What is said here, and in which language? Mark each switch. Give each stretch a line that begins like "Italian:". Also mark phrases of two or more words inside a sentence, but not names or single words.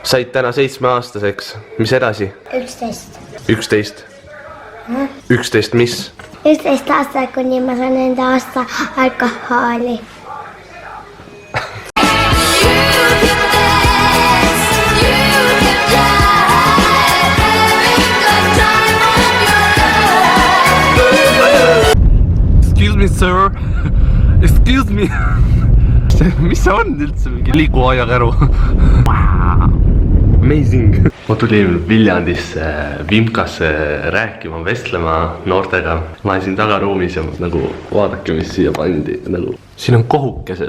Estonian: Said täna 7-aastaseks. Mis edasi? 11. 11. 11 mis? 11 aastat, kuni ma saan enda aasta alkoholi.
English: Excuse me, sir. Excuse me.
Estonian: Mis see on üldse mingi liikuva ajakäru? Amazing. Ma tulin Viljandisse Vimkasse rääkima, vestlema noortega. Ma olen siin tagaruumis ja nagu vaadake, mis siia pandi. Siin on kohukesed.